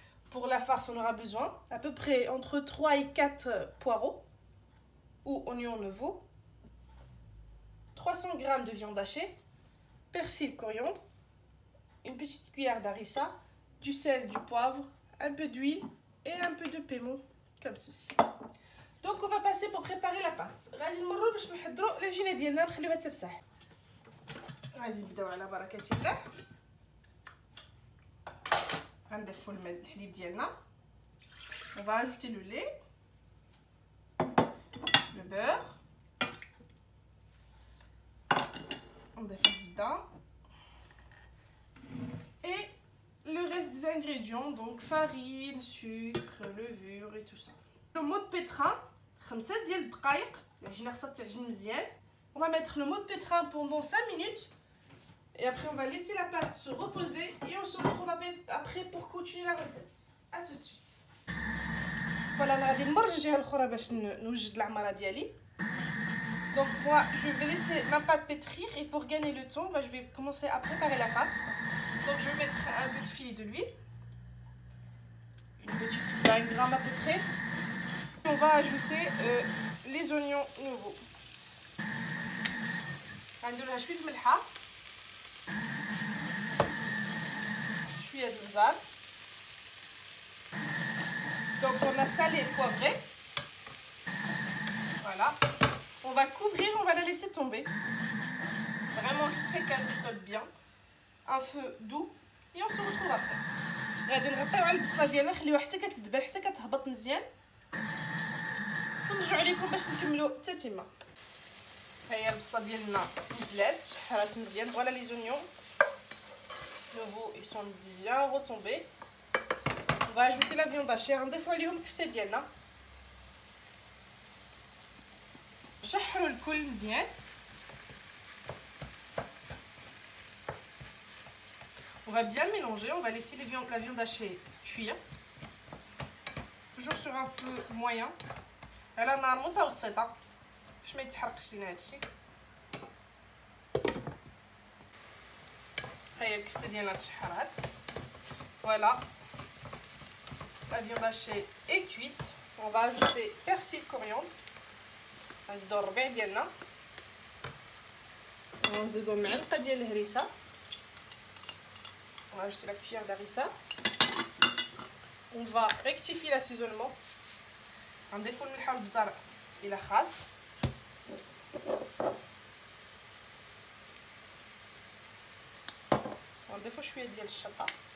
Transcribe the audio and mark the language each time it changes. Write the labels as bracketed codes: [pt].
[fr] Pour la farce, on aura besoin à peu près entre 3 et 4 poireaux ou oignons nouveaux, 300 g de viande hachée, persil, coriandre, une petite cuillère d'harissa, du sel, du poivre, un peu d'huile et un peu de piment comme ceci. Donc on va passer pour préparer la pâte. [ar] غادي نمروا باش نحضروا العجينه ديالنا نخليوها ترتاح. غادي نبداو على بركه الله. غنضيفوا الماء الحليب ديالنا. [fr] On va ajouter le lait, le beurre, [ar] نضيف الزبده [fr] et le reste des ingrédients, donc farine, sucre, levure et tout ça. Le mode pétrin [ar] 5 ديال الدقائق، العجينه خاصها تعجن مزيان. [fr] On va mettre le mode pétrin pendant 5 minutes et après on va laisser la pâte se reposer et on se retrouve après pour continuer la recette. À tout de suite. [ar] Voilà, انا غادي نمر الجهه الاخرى باش نوجد العماره ديالي. [fr] Donc moi je vais laisser ma pâte pétrir et pour gagner le temps, je vais commencer à préparer la farce. Donc je vais mettre un peu de filet de l'huile, une petite 20 g à peu près. On va ajouter les oignons nouveaux. [ar] عندنا شويه ملحه، شويه البزار. [fr] Donc on a salé et poivré. Voilà. On va couvrir, on va la laisser tomber. Vraiment jusqu'à qu'elle rissole bien. Un feu doux et on se retrouve après. [ar] غادي نغطيو على البصله ديالنا نخليوها حتى كتدبل حتى كتهبط مزيان ونرجعوا لكم باش نكملوا حتى تما. ها هي البصله ديالنا نزلات شحرات مزيان. [fr] فوالا لي زونيون nouveaux ils sont bien retombés. On va ajouter la viande hachée. [ar] غنضيفوا عليهم الكفته ديالنا، نشحروا الكل مزيان. [fr] On va bien mélanger, on va laisser la viande hachée cuire. Toujours sur un feu moyen. [ar] على نار متوسطة باش ما يتحرقش لينا هادشي. هاهي الكفتة ديالنا تشحرات. [fr] Voilà. La viande hachée est cuite. On va ajouter persil, coriandre. [ar] غنزيدو الربيع ديالنا. غنزيدو المعلقة ديال الهريسة. [fr] On va ajouter la cuillère d'harissa. On va rectifier l'assaisonnement. [ar] غنضيفو الملحه والبزار الى خاص. غنضيفو شويه ديال الشطه.